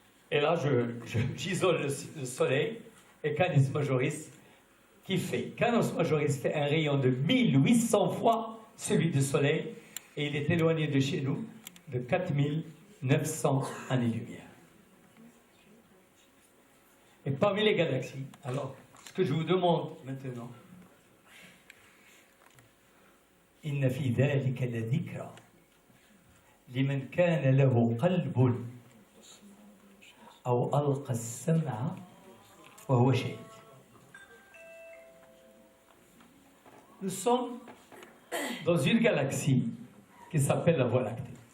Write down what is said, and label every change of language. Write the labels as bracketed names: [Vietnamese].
[French] Et là, j'isole le Soleil et Canis Majoris qui fait. Canis Majoris fait un rayon de 1800 fois celui du Soleil et il est éloigné de chez nous de 4900 années-lumière. Et parmi les galaxies, alors, ce que je vous demande maintenant, [Arabic] إن في ذلك لذكرى لمن كان له قلب أو ألقى السمع وهو شهيد. [French] Nous sommes dans une galaxie qui s'appelle la Voie lactée.